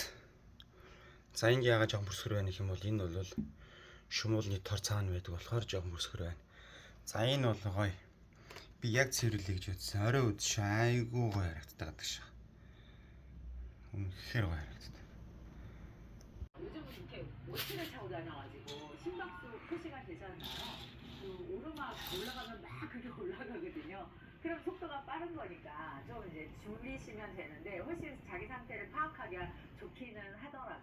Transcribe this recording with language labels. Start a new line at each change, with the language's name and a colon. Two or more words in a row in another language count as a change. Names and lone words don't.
Mongolian: За ингэ яагаад жоохон бүрсгэр байна гэх юм бол энэ бол шумуулны тор цаана байдаг болохоор жоохон бүрсгэр байна. За энэ бол гоё. Би яг цэвэрлэе гэж үзсэн. Орой үдшээ айгүй гоё харагддаг гэдэг шиг. үнэхээр гоё харагддаг.
Korean: 요즘은 이렇게 워치를 차고 다녀가지고 심박수 표시가 되잖아요. 오르막 올라가면 막 그게 올라가거든요. 그럼 속도가 빠른 거니까 좀 이제 줄이시면 되는데 훨씬 자기 상태를 파악하기가 좋기는 하더라고요.